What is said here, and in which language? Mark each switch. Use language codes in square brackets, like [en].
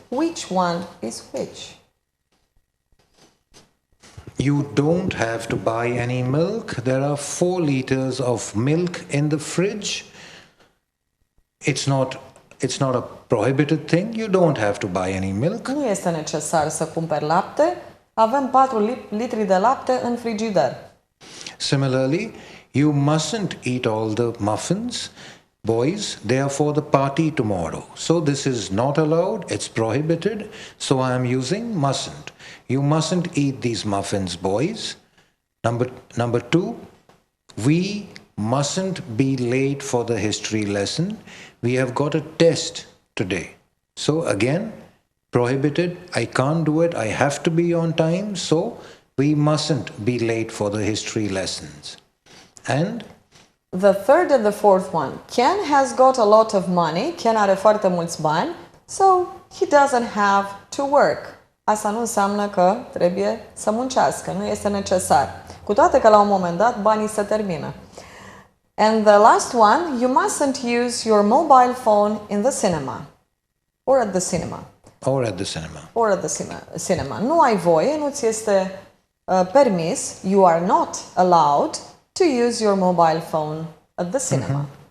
[en] Which one is which? You don't have to buy any milk. There are 4 liters of milk in the fridge. It's not a prohibited thing. You don't have to buy any milk. [ro] Nu este necesar să cumperi lapte. Avem 4 litri de lapte în frigider. [en] Similarly, you mustn't eat all the muffins. Boys, they are for the party tomorrow. So this is not allowed. It's prohibited. So I am using mustn't. You mustn't eat these muffins, boys. Number 2, we mustn't be late for the history lesson. We have got a test today. So again, prohibited. I can't do it. I have to be on time. So we mustn't be late for the history lessons. And the third and the fourth one. Ken has got a lot of money. [ro] Ken are foarte mulți bani. [en] So he doesn't have to work. [ro] Asta nu înseamnă că trebuie să muncească. Nu este necesar. Cu toate că la un moment dat banii se termină. [en] And the last one, you mustn't use your mobile phone in the cinema. Or at the cinema. Or at the cinema. Or at the cinema. [ro] Nu ai voie, nu ți este permis, [en] you are not allowed to use your mobile phone at the cinema.